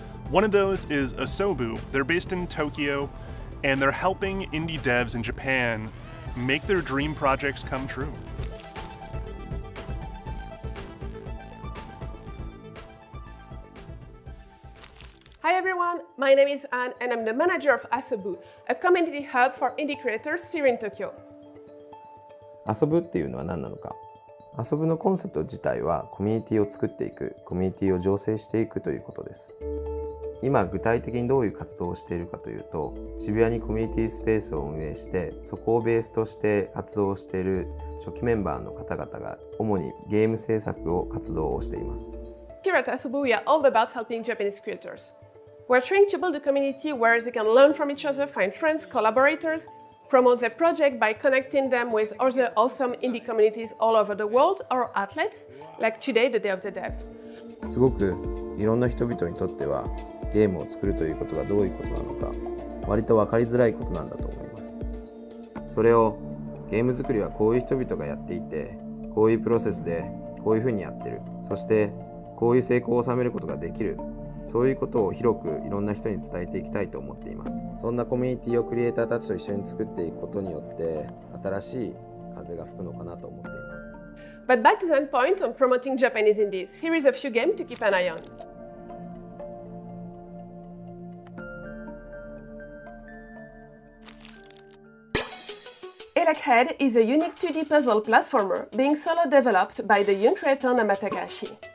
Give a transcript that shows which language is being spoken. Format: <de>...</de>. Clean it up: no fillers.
<en>One of those is Asobu. They're based in Tokyo, and they're helping indie devs in Japan make their dream projects come true. Hi everyone, my name is Anne and I'm the manager of Asobu, a community hub for indie creators here in Tokyo.</en> <ja>遊ぶっていうのは何なのか。遊ぶのコンセプト自体はコミュニティを作っていく、コミュニティを醸成していくということです。今具体的にどういう活動をしているかというと、渋谷にコミュニティスペースを運営して、そこをベースとして活動をしている初期メンバーの方々が主にゲーム制作を活動をしています。</ja> <en>Here at Asobu, we are all about helping Japanese creators. We're trying to build a community where they can learn from each other, find friends, collaborators, promote their project by connecting them with other awesome indie communities all over the world or outlets, like today, the Day of the Dev.</en> <ja>すごくいろんな人々にとってはゲームを作るということがどういうことなのか割と分かりづらいことなんだと思います。それをゲーム作りはこういう人々がやっていて、こういうプロセスでこういうふうにやってる、そしてこういう成功を収めることができる、そういうことを広くいろんな人に伝えていきたいと思っています。そんなコミュニティをクリエイターたちと一緒に作っていくことによって新しい風が吹くのかなと思っています。</ja> <en>But back to the end point on promoting Japanese indies, here is a few games to keep an eye on. Electhead is a unique 2D puzzle platformer being solo developed by the young creator Namatakashi.</en>